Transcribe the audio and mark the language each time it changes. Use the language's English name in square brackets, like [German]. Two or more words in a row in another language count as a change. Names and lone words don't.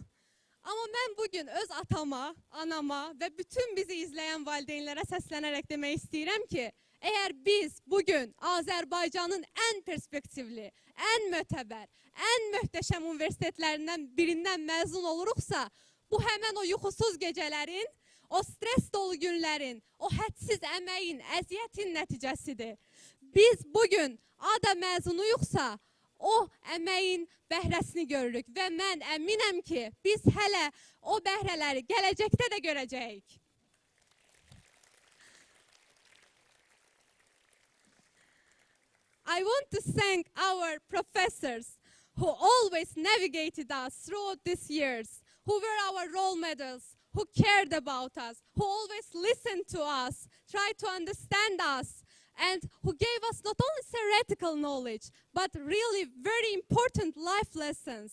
[Azerbaijani] Amma mən bugün öz atama, anama və bütün bizi izləyən valideynlərə səslənərək demək istəyirəm ki, əgər biz bugün Azərbaycanın ən perspektivli, ən mötəbər, ən möhtəşəm universitetlərindən birindən məzun oluruqsa, bu həmən o yuxusuz gecələrin, o stres dolu günlərin, o hədsiz əməyin, əziyyətin nəticəsidir. Biz bugün ADA məzunuyuqsa, o əməyin bəhrəsini görürük və mən əminəm ki, biz hələ o bəhrələri gələcəkdə də görəcəyik. [English] I want to thank our professors who always navigated us throughout these years, who were our role models, who cared about us, who always listened to us, tried to understand us, and who gave us not only theoretical knowledge, but really very important life lessons.